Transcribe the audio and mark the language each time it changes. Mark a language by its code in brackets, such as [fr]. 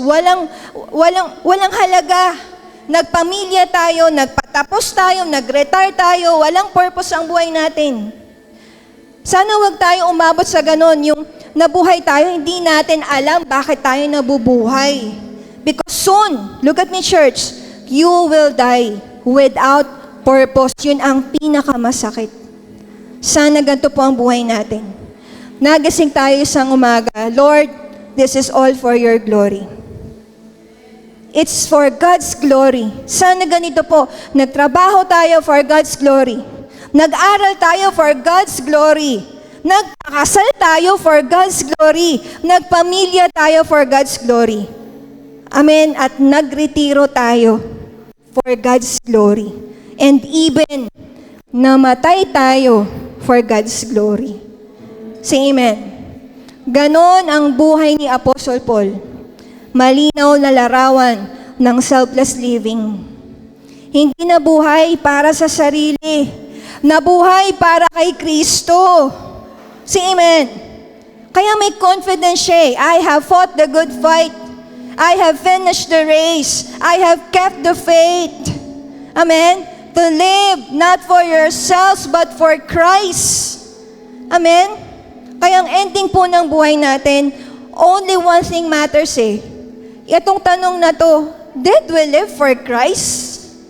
[tl] Walang halaga. Nagpamilya tayo, nagpatapos tayo, nag-retire tayo, walang purpose ang buhay natin. Sana wag tayo umabot sa ganon, yung nabuhay tayo, hindi natin alam bakit tayo nabubuhay. [en] Because soon, look at me church, you will die without purpose. [tl] Yun ang pinakamasakit. Sana ganito po ang buhay natin. Nagising tayo isang umaga, [en] Lord, this is all for your glory. It's for God's glory. [tl] Sana ganito po, nagtrabaho tayo [en] for God's glory. [tl] Nag-aral tayo [en] for God's glory. [tl] Nagpakasal tayo [en] for God's glory. [tl] Nagpamilya tayo [en] for God's glory. Amen. [tl] At nagretiro tayo [en] for God's glory. And even [tl] namatay tayo [en] for God's glory. Say amen. [tl] Ganon ang buhay ni Apostle Paul. Malinaw na larawan ng selfless living. Hindi nabuhay para sa sarili. Nabuhay para kay Kristo. [en] Say amen. [tl] Kaya may confidence siya. [en] I have fought the good fight. I have finished the race. I have kept the faith. Amen. To live not for yourselves but for Christ. [tl] Amen. Kaya ang ending po ng buhay natin, [en] only one thing matters [tl] Itong tanong na to, [en] did we live for Christ?